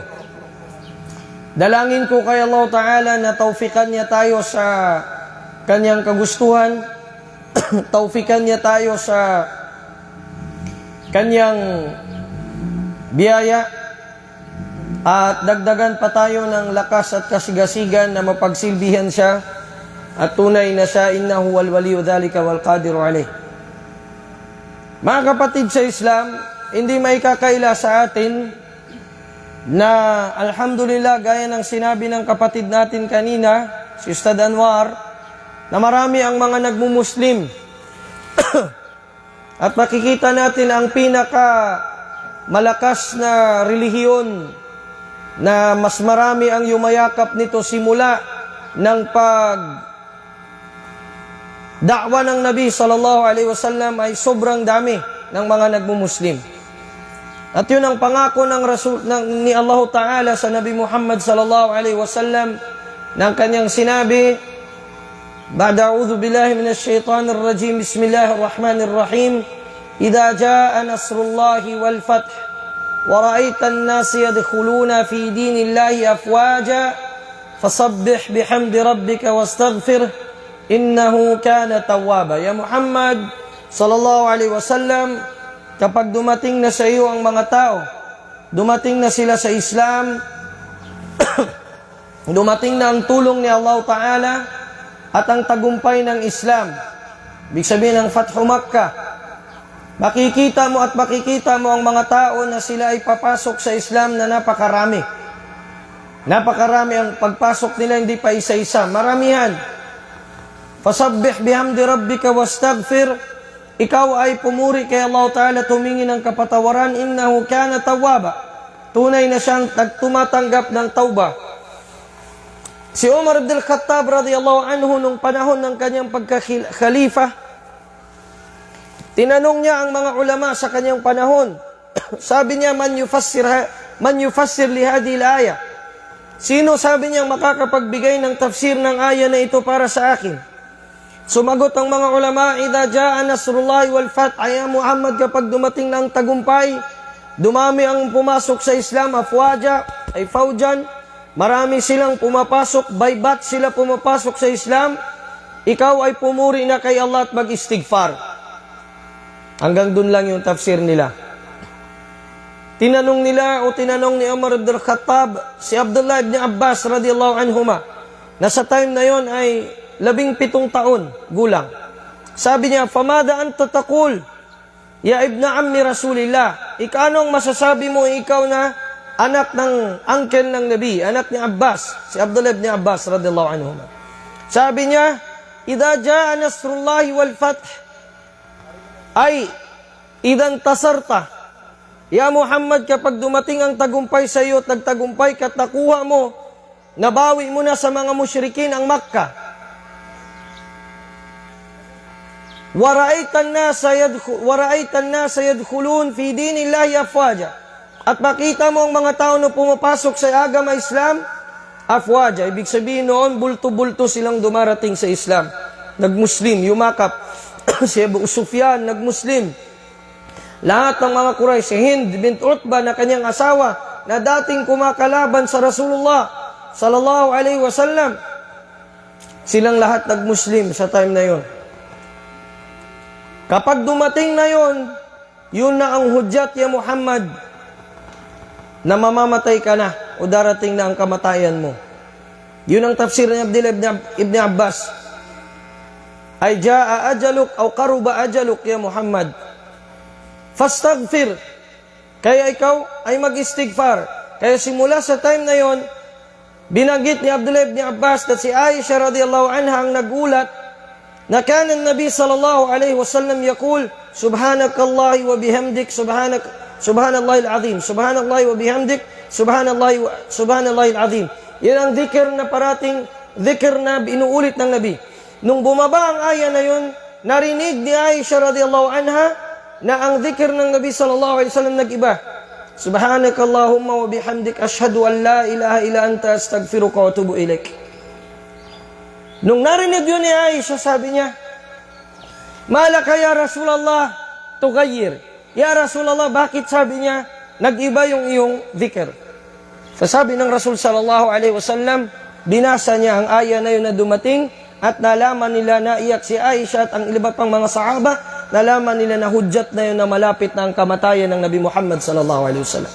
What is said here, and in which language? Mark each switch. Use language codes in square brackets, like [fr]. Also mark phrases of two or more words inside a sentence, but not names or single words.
[tl] Dalangin ko kay [ar] الله تعالى [tl] na taufikan niya tayo sa kanyang kagustuhan, taufikan niya tayo sa kanyang biyaya, at dagdagan pa tayo ng lakas at kasigasigan na mapagsilbihan siya at tunay na siya [ar] إنه ولي ذلك والقادر عليه. [tl] Mga kapatid sa Islam, hindi may kakaila sa atin na alhamdulillah gaya ng sinabi ng kapatid natin kanina, si Ustad Anwar, na marami ang mga nagmumuslim at makikita natin ang pinaka malakas na relihiyon na mas marami ang yumayakap nito simula ng da'wa ng Nabi [ar] صلى الله عليه وسلم [tl] ay sobrang dami ng mga nagmumuslim. At yun ang pangako ng ni [ar] الله تعالى [tl] sa Nabi Muhammad [ar] صلى الله عليه وسلم [tl] ng kanyang sinabi, [ar] بعد أعوذ بالله من الشيطان الرجيم بسم الله الرحمن الرحيم إذا جاء نصر الله والفتح ورأيت الناس يدخلون في دين الله أفواجا فسبح بحمد ربك واستغفره إنه كان توابا. يا محمد صلى الله عليه وسلم, [tl] kapag dumating na sa iyo ang mga tao, dumating na sila sa Islam, dumating na ang tulong ni [ar] الله تعالى [tl] at ang tagumpay ng Islam, ibig sabihin ng [ar] فتح مكة, [tl] makikita mo ang mga tao na sila ay papasok sa Islam na napakarami. Napakarami ang pagpasok nila, hindi pa isa-isa. Maramihan. [ar] فسبح بحمد ربك واستغفر [tl] ikaw ay pumuri kay [ar] الله تعالى, [tl] tumingin ng kapatawaran, [ar] إنه كان توابا. [tl] Tunay na siyang tumatanggap ng tauba. Si Umar ibn al-Khattab [ar] رضي الله عنه [tl] nung panahon ng kanyang pagka-khalifa, tinanong niya ang mga ulama sa kanyang panahon. Sabi niya, [ar] من يفسر لي هذه الآية. [tl] Sino, sabi niya, makakapagbigay ng tafsir ng aya na ito para sa akin? Sumagot ang mga ulama, [ar] إذا جاء نصر الله والفتح, [tl] ay Muhammad, kapag dumating na ang tagumpay, dumami ang pumasok sa Islam, [ar] أفواجا أي فوجا, [tl] marami silang pumapasok, [en] by batch [tl] sila pumapasok sa Islam, ikaw ay pumuri na kay Allah at mag-istighfar. Hanggang dun lang yung tafsir nila. Tinanong ni Umar ibn al-Khattab si Abdullah ibn Abbas [ar] رضي الله عنهما, [tl] na sa time na yon ay 17 taon gulang. Sabi niya, [ar] فماذا أنت تقول يا ابن عم رسول الله, [tl] anong masasabi mo, ikaw na anak ng uncle ng Nabi, anak ni Abbas, si Abdullah ibn Abbas [ar] رضي الله عنهما. [tl] Sabi niya, [ar] إذا جاء نصر الله والفتح أي إذا انتصرت يا محمد, [tl] kapag dumating ang tagumpay sa iyo at nagtagumpay ka at nakuha mo, nabawi mo na sa mga musyrikin ang Makkah. [ar] ورأيت الناس يدخلون في دين الله أفواجا. [tl] At makita mo ang mga tao na pumapasok sa agama Islam, afwaja. Ibig sabihin noon, bulto-bulto silang dumarating sa Islam. Nag-Muslim, yumakap. Si Abu Sufyan, nag-Muslim. Lahat ng mga Quraysh, si Hind bint Utbah na kanyang asawa, na dating kumakalaban sa Rasulullah [ar] صلى الله عليه وسلم, [tl] silang lahat nag-Muslim sa time na yon. Kapag dumating na yon, yun na ang hudyat, [ar] يا محمد, [tl] na mamamatay ka na o darating na ang kamatayan mo. Yun ang tafsir ni Abdullah ibn Abbas. [ar] أي جاء أجلك أو قرب أجلك يا محمد فاستغفر, [tl] kaya ikaw ay mag-istighfar. Kaya simula sa time na yon, binanggit ni Abdullah ibn Abbas at si Aisha [ar] رضي الله عنها [tl] ang nagulat na [ar] كان النبي صلى الله عليه وسلم يقول سبحانك الله وبحمدك سبحان الله العظيم سبحان الله وبحمدك سبحان الله العظيم. [tl] Yan ang dhikr na parating dhikr na inuulit ng Nabi. Nung bumaba ang aya na yon, narinig ni Aisha [ar] رضي الله عنها [tl] na ang dhikr ng Nabi [ar] صلى الله عليه وسلم [tl] nag-iba. [ar] سبحانك اللهم وبحمدك أشهد أن لا إله إلا أنت أستغفرك وأتوب إليك. [tl] Nung narinig yun ni Aisha, sabi niya, [ar] ما لك يا رسول الله تغير. يا رسول الله, [tl] bakit, sabi niya, nag-iba yung iyong dhikr? Sabi ng Rasul [ar] صلى الله عليه وسلم, [tl] binasa niya ang aya na yun na dumating, at nalaman nila na iyak si Aisha at ang iba pang mga sahaba, nalaman nila na hudyat na yun na malapit na ang kamatayan ng Nabi Muhammad [ar] صلى الله عليه وسلم.